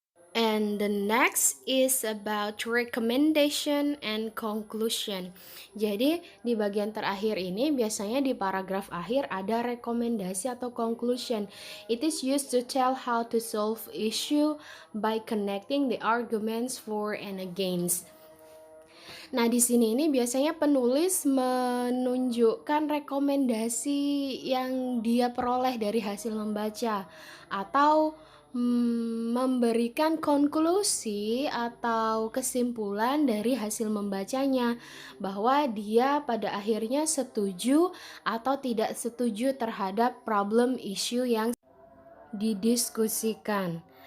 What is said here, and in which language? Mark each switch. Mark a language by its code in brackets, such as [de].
[en] And the next is about recommendation and conclusion. [id] Jadi di bagian terakhir ini biasanya di paragraf akhir ada rekomendasi atau conclusion. [en] It is used to tell how to solve issue by connecting the arguments for and against. [id] Nah, di sini ini biasanya penulis menunjukkan rekomendasi yang dia peroleh dari hasil membaca atau memberikan konklusi atau kesimpulan dari hasil membacanya bahwa dia pada akhirnya setuju atau tidak setuju terhadap problem issue yang didiskusikan.